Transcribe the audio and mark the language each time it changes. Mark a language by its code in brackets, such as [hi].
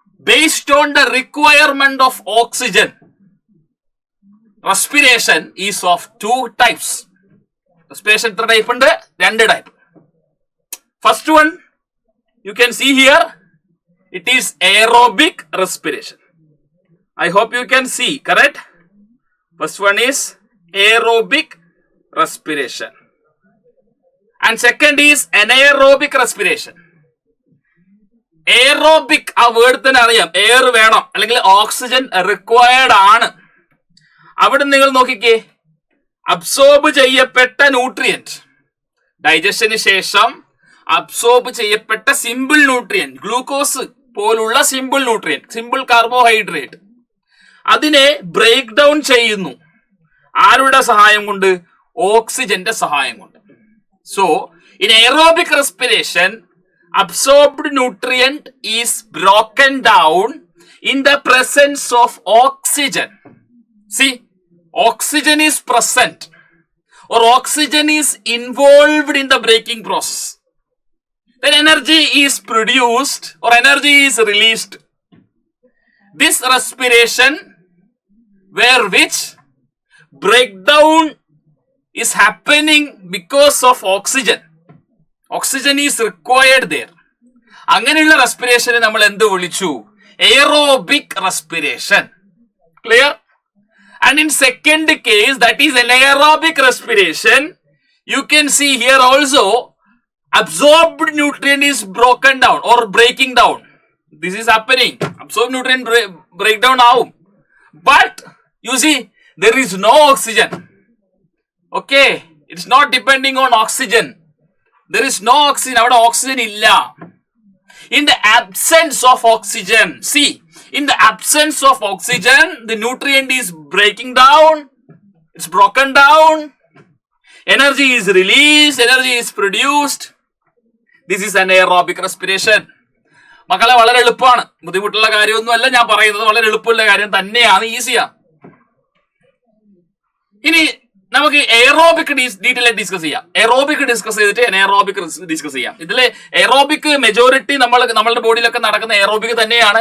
[en] Based on the requirement of oxygen, respiration is of 2 types. [ml] Respiration എത്ര type ഉണ്ട്? 2 type. [en] First one you can see here, it is aerobic respiration. I hope you can see, correct? First one is aerobic respiration and second is anaerobic respiration. [ml] Aerobic ആ word തന്നെ അറിയാം, air വേണം അല്ലെങ്കിൽ oxygen required ആണ്. അവിടെ നിങ്ങൾ നോക്കിക്കേ, absorb ചെയ്യപ്പെട്ട ന്യൂട്രിയന്റ്, ഡൈജഷന് ശേഷം അബ്സോർബ് ചെയ്യപ്പെട്ട സിമ്പിൾ ന്യൂട്രിയന്റ്, ഗ്ലൂക്കോസ് പോലുള്ള സിമ്പിൾ ന്യൂട്രിയന്റ്, സിമ്പിൾ കാർബോഹൈഡ്രേറ്റ്, അതിനെ ബ്രേക്ക് ഡൗൺ ചെയ്യുന്നു. ആരുടെ സഹായം കൊണ്ട്? ഓക്സിജന്റെ സഹായം കൊണ്ട്. [en] So in aerobic respiration absorbed nutrient is broken down in the presence of oxygen. See, oxygen is present or oxygen is involved in the breaking process. Then energy is produced or energy is released. This respiration, where which breakdown is happening because of oxygen. Oxygen is required there. [ml] അങ്ങനെയുള്ള റെസ്പിറേഷനെ നമ്മൾ എന്ത് വിളിച്ചു? [en] Aerobic respiration. Clear? And in second case, that is anaerobic respiration, you can see here also absorbed nutrient is broken down or breaking down. This is happening. Absorbed nutrient breakdown ആവും. But you see, there is no oxygen. Okay, it's not depending on oxygen. There is no oxygen. [ml] അവിടെ oxygen ഇല്ല. [en] In the absence of oxygen, see, in the absence of oxygen, the nutrient is breaking down. It's broken down. Energy is released. Energy is produced. This is anaerobic respiration. [ml] മക്കളെ വളരെ എളുപ്പമാണ്, ബുദ്ധിമുട്ടുള്ള കാര്യമൊന്നുമല്ല ഞാൻ പറയുന്നത്, വളരെ എളുപ്പമുള്ള കാര്യം തന്നെയാണ്, ഈസിയാണ്. ഇനി നമുക്ക് എയറോബിക് ഡീറ്റെയിൽ ആയിട്ട് ഡിസ്കസ് ചെയ്യാം. എയറോബിക് ഡിസ്കസ് ചെയ്തിട്ട് എനേറോബിക് ഡിസ്കസ് ചെയ്യാം. ഇതിലെ എയറോബിക് മെജോറിറ്റി നമ്മളുടെ ബോഡിയിലൊക്കെ നടക്കുന്ന എയറോബിക് തന്നെയാണ്.